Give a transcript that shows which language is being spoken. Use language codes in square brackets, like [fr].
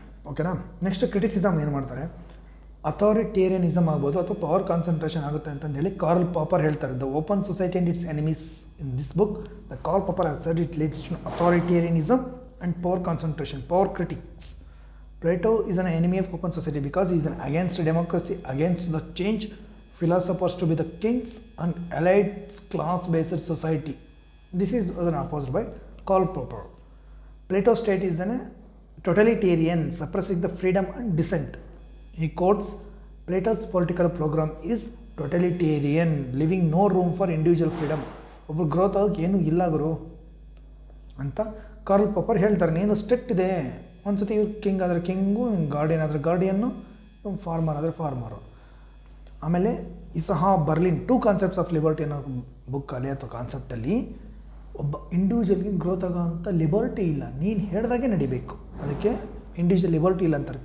[kn] ಓಕೆನಾ. Next criticism ಏನು ಮಾಡ್ತಾರೆ, ಅಥಾರಿಟೇರಿಯನಿಸಮ್ ಆಗ್ಬೋದು ಅಥವಾ ಪವರ್ ಕಾನ್ಸಂಟ್ರೇಷನ್ ಆಗುತ್ತೆ ಅಂತಂದೇಳಿ ಕಾರ್ಲ್ ಪಾಪರ್ ಹೇಳ್ತಾರೆ. [en] The open society and its enemies in this book the Karl Popper has said it leads to authoritarianism and power concentration. Power critics. Plato is an enemy of open society because he is an against democracy, against the change philosophers to be the kings and elites class-based society. This is opposed by Karl Popper. Plato's state is a totalitarian, suppressing the freedom and dissent. He quotes Plato's political program is totalitarian, leaving no room for individual freedom. [kn] ಒಬ್ಬರು growth ಆಗೋಕ್ಕೆ ಏನೂ ಇಲ್ಲ ಗುರು ಅಂತ Karl pauper ಹೇಳ್ತಾರೆ. ನೀನು strict ಇದೆ, ಒಂದ್ಸತಿ ಇವ್ರು ಕಿಂಗ್ ಆದರೆ ಕಿಂಗು, ಗಾರ್ಡಿಯನ್ ಆದರೆ ಗಾರ್ಡಿಯನ್ನು, ಫಾರ್ಮರ್ ಆದರೆ ಫಾರ್ಮರು. ಆಮೇಲೆ ಇಸಹಾ Berlin two concepts of liberty ಅನ್ನೋ ಬುಕ್ಕಲ್ಲಿ ಅಥವಾ ಕಾನ್ಸೆಪ್ಟಲ್ಲಿ ಒಬ್ಬ ಇಂಡಿವಿಜುವಲ್ಗೆ ಗ್ರೋತ್ ಆಗೋಂಥ ಲಿಬರ್ಟಿ ಇಲ್ಲ, ನೀನು ಹೇಳ್ದಾಗೆ ನಡಿಬೇಕು, ಅದಕ್ಕೆ ಇಂಡಿವಿಜುವಲ್ ಲಿಬರ್ಟಿ ಇಲ್ಲ ಅಂತಾರೆ.